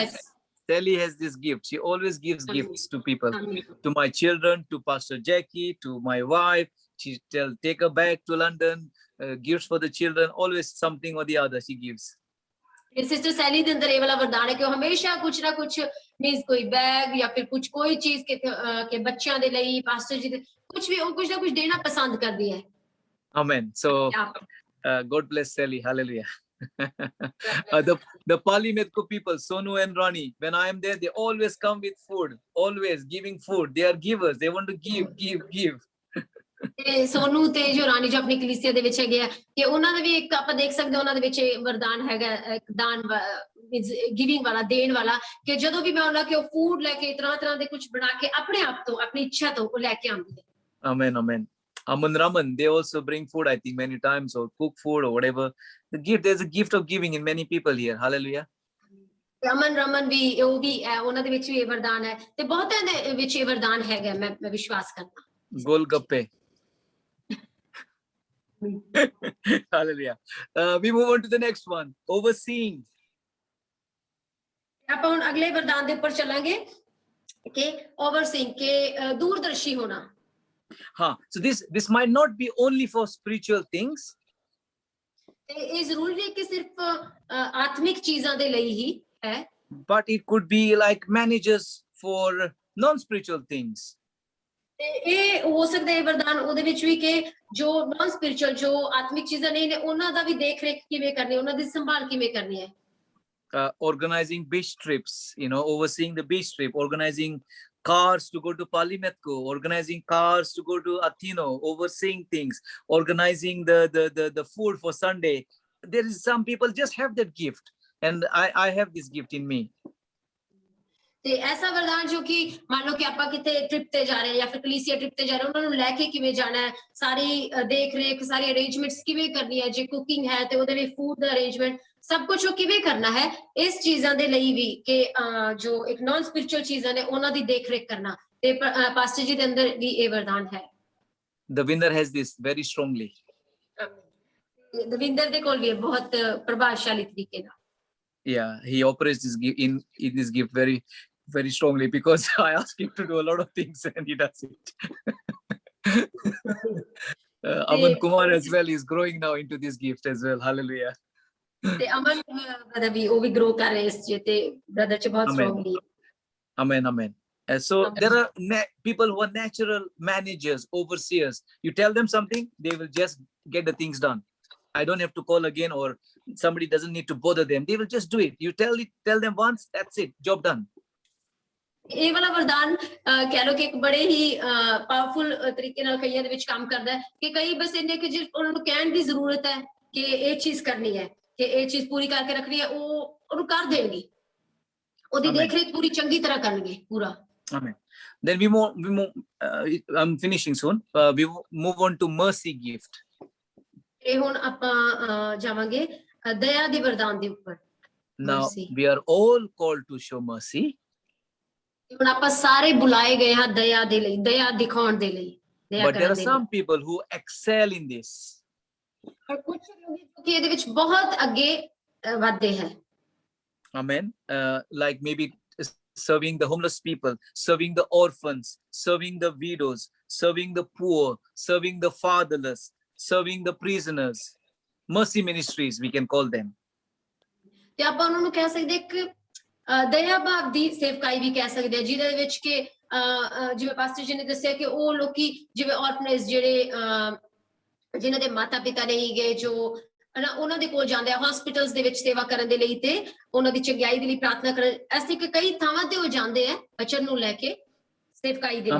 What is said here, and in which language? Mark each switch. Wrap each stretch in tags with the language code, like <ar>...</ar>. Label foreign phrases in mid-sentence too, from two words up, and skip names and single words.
<en>Sally has this gift. She always gives gifts to people, to my children, to Pastor Jackie, to my wife. She take her back to London, gifts for the children, always something or the other she gives.</en> <pa>सिस्टर सैली ਦੇ ਅੰਦਰ ਇਹ ਵਾਲਾ ਵਰਦਾਨ ਹੈ ਕਿ ਉਹ ਹਮੇਸ਼ਾ ਕੁਝ ਨਾ ਕੁਝ ਮੀਨਸ ਕੋਈ ਬੈਗ ਜਾਂ ਫਿਰ ਕੋਈ ਚੀਜ਼ ਕਿ ਬੱਚਿਆਂ ਦੇ ਲਈ ਪਾਸਟਰ ਜੀ ਦੇ ਕੁਝ ਵੀ ਉਹ ਕੁਝ ਨਾ ਕੁਝ ਦੇਣਾ ਪਸੰਦ ਕਰਦੀ ਹੈ</pa> <en>Amen. So God bless Sally. Hallelujah. The Pali Medko people, Sonu and Rani, when I am there, they always come with food, always giving food. They are givers. They want to give.</en> <pa>ਤੇ ਸੋਨੂ ਤੇ ਜੋ ਰਾਣੀ ਜੋ ਆਪਣੀ ਕਲੀਸਿਆ ਦੇ ਵਿੱਚ ਹੈਗੇ ਆ ਕਿ ਉਹਨਾਂ ਦਾ ਵੀ ਇੱਕ ਆਪਾਂ ਦੇਖ ਸਕਦੇ ਉਹਨਾਂ ਦੇ ਵਿੱਚ ਵਰਦਾਨ ਹੈਗਾ ਇੱਕ ਦਾਨ ਗਿਵਿੰਗ ਵਾਲਾ ਦੇਣ ਵਾਲਾ ਕਿ ਜਦੋਂ ਵੀ ਮੈਂ ਉਹਨਾਂ ਕੇ ਫੂਡ ਲੈ ਕੇ ਤਰ੍ਹਾਂ ਦੇ ਕੁਝ ਬਣਾ ਕੇ ਆਪਣੇ ਆਪ ਤੋਂ ਆਪਣੀ ਇੱਛਾ ਤੋਂ ਉਹ ਲੈ ਕੇ ਆਉਂਦੀ ਹੈ</pa> <en>Amen. Aman Raman, they also bring food, I think, many times, or cook food or whatever. There's a gift of giving in many people here. Hallelujah.</en> <pa>ਅਮਨ ਰਮਨ ਵੀ ਉਹ ਵੀ ਉਹਨਾਂ ਦੇ ਵਿੱਚ ਵੀ ਇਹ ਵਰਦਾਨ ਹੈ ਤੇ ਬਹੁਤਿਆਂ ਦੇ ਵਿੱਚ ਇਹ ਵਰਦਾਨ ਹੈਗਾ ਮੈਂ ਵਿਸ਼ਵਾਸ ਕਰਦਾ Golgappe.</pa> <en>Hallelujah. We move on to the next one. Overseeing.</en> <pa>ਆਪਾਂ ਹੁਣ ਅਗਲੇ ਵਰਦਾਨ ਦੇ ਉੱਪਰ ਚੱਲਾਂਗੇ ਕਿ ਓਵਰਸੀਇੰਗ ਕਿ ਦੂਰਦਰਸ਼ੀ ਹੋਣਾ</pa> <en>So this might not be only for spiritual things.</en> <pa>ਤੇ ਇਹ ਜ਼ਰੂਰੀ ਨਹੀਂ ਕਿ ਸਿਰਫ ਆਤਮਿਕ ਚੀਜ਼ਾਂ ਦੇ ਲਈ ਹੀ ਹੈ</pa> <en>But it could be like managers for non-spiritual things.</en> <pa>ਤੇ ਇਹ ਹੋ ਸਕਦਾ ਹੈ ਵਰਦਾਨ ਉਹਦੇ ਵਿੱਚ ਵੀ ਕਿ ਜੋ</pa> <en>non spiritual</en> <pa>ਜੋ ਆਤਮਿਕ ਚੀਜ਼ਾਂ ਨਹੀਂ ਨੇ ਉਹਨਾਂ ਦਾ ਵੀ ਦੇਖ ਰੇਖ ਕਿਵੇਂ ਕਰਨੀ ਉਹਨਾਂ ਦੀ ਸੰਭਾਲ ਕਿਵੇਂ ਕਰਨੀ ਹੈ</pa> <en>Organizing beach trips, overseeing the beach trip, organizing cars to go to Palimetko, organizing cars to go to Athino, overseeing things, organizing the food for Sunday. There is some people just have that gift, and I have this gift in me.</en> <pa>ਤੇ ਐਸਾ ਵਰਦਾਨ ਜੋ ਕਿ ਮੰਨ ਲਓ ਕਿ ਆਪਾਂ ਕਿਤੇ ਟ੍ਰਿਪ ਤੇ ਜਾ ਰਹੇ ਹਾਂ ਜਾਂ ਫਿਰ ਕਲੀਸੀਆ ਟ੍ਰਿਪ ਤੇ ਜਾ ਰਹੇ ਉਹਨਾਂ ਨੂੰ ਲੈ ਕੇ ਕਿਵੇਂ ਜਾਣਾ ਹੈ ਸਾਰੀ ਦੇਖ ਰੇਖ ਸਾਰੀ ਅਰੇਂਜਮੈਂਟਸ ਕਿਵੇਂ ਕਰਨੀ ਹੈ ਜੇ ਕੁਕਿੰਗ ਹੈ ਤੇ ਉਹਦੇ ਲਈ ਫੂਡ ਦਾ ਅਰੇਂਜਮੈਂਟ ਸਭ ਕੁਝ ਉਹ ਕਿਵੇਂ ਕਰਨਾ ਹੈ ਇਸ ਚੀਜ਼ਾਂ ਦੇ ਲਈ ਵੀ ਕਿ ਜੋ ਇੱਕ</pa> <en>non spiritual</en> <pa>ਚੀਜ਼ਾਂ ਨੇ ਉਹਨਾਂ ਦੀ ਦੇਖ ਰੇਖ ਕਰਨਾ ਤੇ ਪਾਸਟਰ ਜੀ ਦੇ ਅੰਦਰ ਵੀ ਇਹ ਵਰਦਾਨ ਹੈ</pa> <en>Davinder has this very strongly.</en> <pa>ਦਵਿੰਦਰ ਦੇ ਕੋਲ ਵੀ ਬਹੁਤ ਪ੍ਰਭਾਵਸ਼ਾਲੀ ਤਰੀਕੇ ਨਾਲ</pa> <en>Yeah, he operates this gift in this gift very, very strongly because I ask him to do a lot of things and he does it. Aman Kumar as well is growing now into this gift as well. Hallelujah.</en> <pa>ਤੇ ਅਮਨ brother ਵੀ ਉਹ ਵੀ grow ਕਰ ਰਹੇ ਇਸ ਚ ਤੇ brother ਚ ਬਹੁਤ strongly</pa> <en>Amen. So there are people who are natural managers, overseers. You tell them something, they will just get the things done. I don't have to call again, or somebody doesn't need to bother them. They will just do it. You tell them once, that's it, job done.</en> <pa>ਇਹ ਵਾਲਾ ਵਰਦਾਨ ਕਹਿ ਲੋ ਕਿ ਇੱਕ ਬੜੇ ਹੀ ਪਾਵਰਫੁਲ ਤਰੀਕੇ ਨਾਲ ਕਈਆਂ ਦੇ ਵਿੱਚ ਕੰਮ ਕਰਦਾ ਹੈ ਕਿ ਕਈ ਬਸ ਇੰਨੇ ਕਿ ਜੇ ਉਹਨਾਂ ਨੂੰ ਕਹਿਣ ਦੀ ਜ਼ਰੂਰਤ ਹੈ ਕਿ ਇਹ ਚੀਜ਼ ਕਰਨੀ ਹੈ ਕਿ ਇਹ ਚੀਜ਼ ਪੂਰੀ ਕਰਕੇ ਰੱਖਣੀ ਹੈ ਉਹ ਉਹਨੂੰ ਕਰ ਦੇਣਗੇ ਉਹਦੀ ਦੇਖਰੇਖ ਪੂਰੀ ਚੰਗੀ ਤਰ੍ਹਾਂ ਕਰਨਗੇ ਪੂਰਾ</pa> <en>Amen. Then we move I'm finishing soon. We move on to mercy gift.</en> <pa>ਤੇ ਹੁਣ ਆਪਾਂ ਜਾਵਾਂਗੇ ਦਇਆ ਦੇ ਵਰਦਾਨ ਦੇ ਉੱਪਰ।</pa> <en>Now Mercy. we are all called to show mercy,</en> <pa>ਹੁਣ ਆਪਾਂ ਸਾਰੇ ਬੁਲਾਏ ਗਏ ਹਾਂ ਦਇਆ ਦੇ ਲਈ, ਦਇਆ ਦਿਖਾਉਣ ਦੇ ਲਈ, ਦਇਆ</pa> <en>but there</en> <pa>ਕਰਨ</pa> <en>are</en> <pa>ਦੇ ਲਈ।</pa> <en>some people who excel in this.</en> <pa>ਪਰ ਕੁਝ ਲੋਕ ਜੋ ਕਿ ਇਹਦੇ ਵਿੱਚ ਬਹੁਤ ਅੱਗੇ ਵਧਦੇ ਹੈ।</pa> <en>Amen. Like maybe serving the homeless people, serving the orphans, serving the widows, serving the poor, serving the fatherless, serving the prisoners. Mercy ministries, we can call them.</en> <pa>ਤੇ ਆਪਾਂ ਉਹਨਾਂ ਨੂੰ ਕਹਿ ਸਕਦੇ ਇੱਕ ਦਇਆ ਭਾਵ ਦੀ ਸੇਵਕਾਈ ਵੀ ਕਹਿ ਸਕਦੇ ਹਾਂ, ਜਿਹਦੇ ਵਿੱਚ ਕਿ ਜਿਵੇਂ ਪਾਸਟਰ ਜੀ ਨੇ ਦੱਸਿਆ ਕਿ ਉਹ ਲੋਕੀ ਜਿਵੇਂ ਔਰਫਨੇਜ ਜਿਹੜੇ ਜਿਨ੍ਹਾਂ ਦੇ ਮਾਤਾ ਪਿਤਾ ਨਹੀਂ ਗਏ, ਜੋ ਉਹਨਾਂ ਦੇ ਕੋਲ ਜਾਂਦੇ ਆ ਹਸਪੀਟਲਸ ਦੇ ਵਿੱਚ ਸੇਵਾ ਕਰਨ ਦੇ ਲਈ ਤੇ ਉਹਨਾਂ ਦੀ ਚੰਗਿਆਈ ਦੇ ਲਈ ਪ੍ਰਾਰਥਨਾ ਕਰਨ, ਐਸੀ ਕਿ ਕਈ ਥਾਵਾਂ ਤੇ ਉਹ ਜਾਂਦੇ ਆ ਬਚਨ ਨੂੰ ਲੈ ਕੇ ਸੇਵਕਾਈ ਦੇ ਲਈ।</pa>